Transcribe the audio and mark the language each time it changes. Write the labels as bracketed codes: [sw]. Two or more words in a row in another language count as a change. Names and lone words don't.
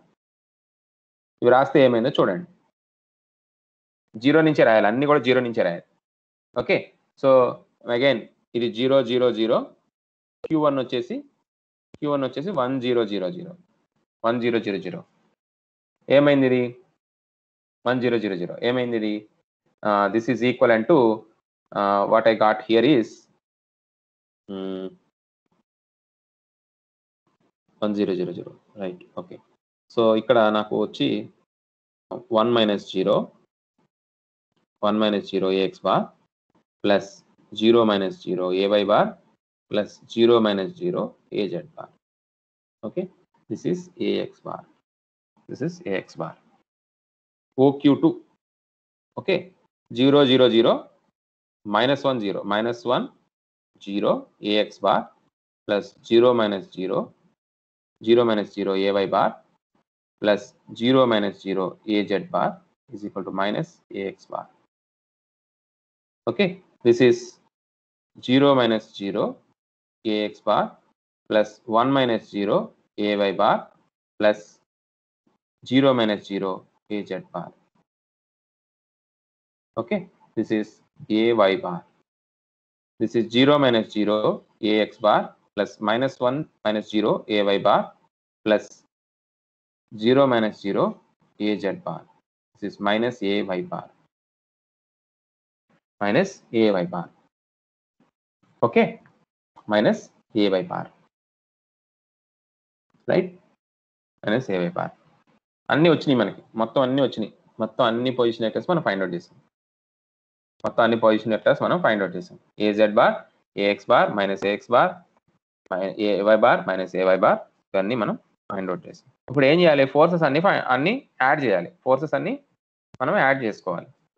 [te] ఇవి రాస్తే ఏమైందో చూడండి. 0 నుంచే రాయాలి. అన్ని కూడా 0 నుంచే రాయాలి. ఓకే. [en] so again [te] ఇది 0 0 0 Q1 వచ్చేసి 1000 1000 ఏమైంది ఇది? 1000 ఏమైంది ఇది? [en] this is equivalent to what I got here is 1000 right. okay. so [te] ఇక్కడ నాకు వచ్చి 1 - 0 [en] AX bar plus 0 - 0 AY bar plus 0 - 0 AZ bar. okay. this is AX bar. this is AX bar. OQ2 okay. 0 0 0 -1 0 -1 0 AX bar plus 0 - 0 0 AY bar plus 0 - 0 AZ bar is equal to minus AX bar. Okay, this is 0 - 0 AX bar plus 1 - 0 AY bar plus 0 - 0 AZ bar. Okay, this is AY bar. This is 0 - 0 AX bar plus -1 - 0 AY bar plus 0 - 0 AZ bar. This is minus AY bar. Minus AY bar. Okay, minus AY bar. Right? Minus AY bar. [te] అన్ని వచ్చినాయి మనకి. మొత్తం అన్ని వచ్చినాయి. మొత్తం అన్ని [en] position vectors [te] మనం [en] find out [te] చేసాం. మొత్తం అన్ని [en] position vectors [te] మనం [en] find out [te] చేసాం. [en] AZ bar, AX bar, minus AX bar, AY bar, minus AY bar [te] ఇవన్నీ మనం [en] find out [te] చేసాం. ఇప్పుడు ఏం చేయాలి? ఫోర్సెస్ అన్ని యాడ్ చేయాలి. ఫోర్సెస్ అన్ని మనం యాడ్ చేసుకోవాలి.